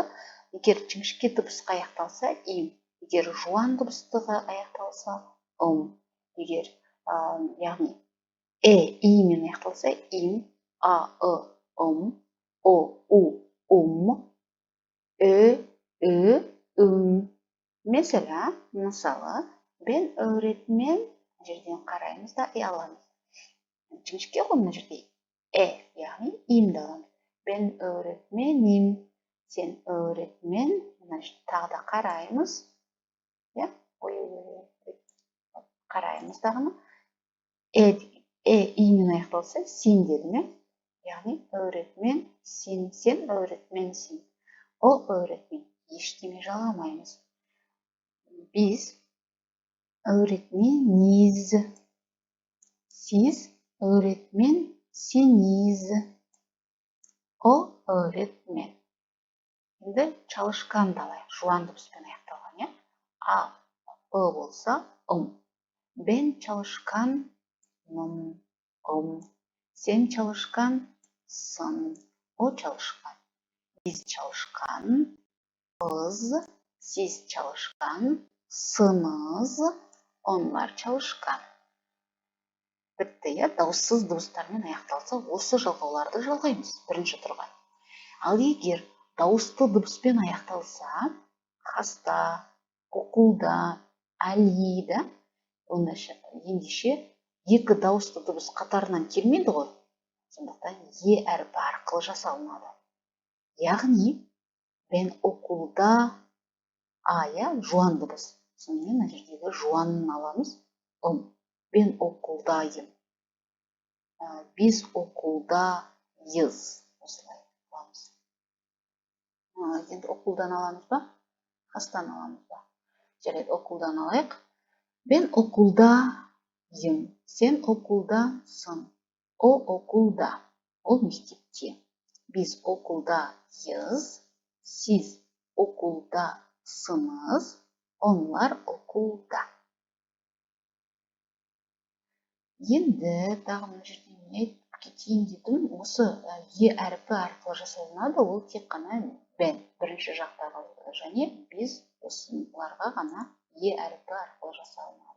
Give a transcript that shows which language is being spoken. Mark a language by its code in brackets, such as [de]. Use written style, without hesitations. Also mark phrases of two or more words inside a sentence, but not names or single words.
[kk] Егер жіңішке дыбысқа аяқталса им, егер жуан дыбыстығы аяқталса егер яғни имен аяқталса им, о, мысалы, [tr] ben öğretmen [kk] жерден қараймыз да аламыз. Жіңішке ғой мына жерде яғни имді аламыз. [tr] Ben öğretmenim, сен öğretmen, [kk] тағы да қараймыз. Қараймыз дағыны. имен аяқталса сен дедім. Яғни öğretmen, сен öğretmensin. Ол öğretmen. Ештеме жалғамаймыз. [tr] Biz öğretmeniz. Siz öğretmensiniz. O öğretmen. [kk] Енді çalışkan да алайық. Жуан дыбыспен аяқталған, болса [tr] Ben çalışkanım. Sen çalışkansın. O çalışkan. Biz çalışkanız. Siz çalışkansınız. Onlar çalışkan. [kk] Бітті, дауыссыз дыбыстармен аяқталса, осы жалғауларды жалғаймыз бірінші тұрға. Ал егер дауысты дыбыспен аяқталса, хаста, оқулда, әлиді, ендеше екі дауысты дыбыс қатарынан келмейді ғой. Сондықтан әрпі арқылы жасалынады. Яғни, [tr] ben okulda [kk] жуан дыбыс. Сонымен мына жердегі жуанын аламыз. [tr] Ben okuldayım. Biz okuldayız. [kk] Осылай аламыз. Енді оқулдан аламыз ба? Хастан аламыз ба? Жарайды, оқулдан алайық. [tr] Ben okuldayım. Sen okuldasın. O okulda. [kk] Ол мектепте. [tr] Biz okuldayız. Siz okuldasınız. Onlar okulda. [kk] Енді тағы мына жерде не айтып кетейін дедім. Осы әрпі арқылы жасалынады. Ол тек қана ben бірінші жақтағы және біз осыларға ғана әрпі арқылы жасалынады.